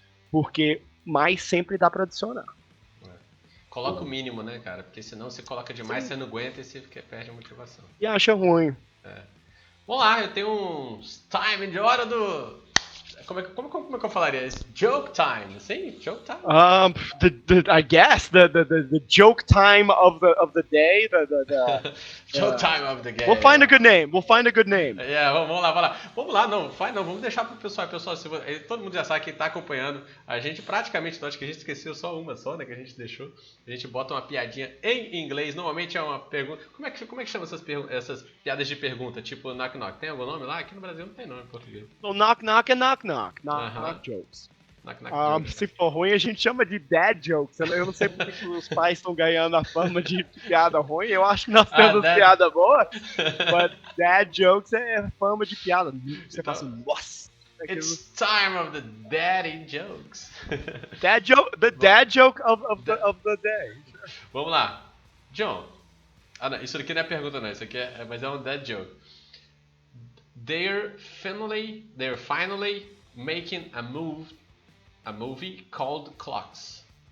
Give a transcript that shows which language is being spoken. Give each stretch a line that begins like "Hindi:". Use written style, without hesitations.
Portuguese: Porque mais sempre dá para adicionar. Coloca o mínimo, né, cara? Porque senão você coloca demais, você não aguenta e você perde a motivação. E acha ruim. Vamos lá, eu tenho um time de hora do... Como é que eu falaria isso?
English: Joke time,
Portuguese: assim?
English: Joke time? I guess the joke time of the day. Joke time of the game. We'll find a good name.
Portuguese: Vamos lá, vamos deixar pro pessoal. Pessoal, todo mundo já sabe que tá acompanhando. A gente praticamente, acho que a gente esqueceu só uma só, né, que a gente deixou. A gente bota uma piadinha em inglês, normalmente é uma pergunta. Como é que chama essas piadas de pergunta? Tipo knock knock, tem algum nome lá? Aqui no Brasil não tem nome em português.
English: So knock knock and knock knock.
Portuguese: Knock jokes. Se for ruim, a gente chama de dad jokes. Eu não sei porque os pais estão ganhando a fama de piada ruim. Eu acho que nós temos piada boa, mas dad jokes é fama de piada. Você fala assim, nossa.
English: It's time of the daddy jokes. The dad joke of the day.
Portuguese: Vamos lá. John. Não, isso aqui não é pergunta não, isso aqui mas é um dad joke.
English: They're finally making a movie called Clocks.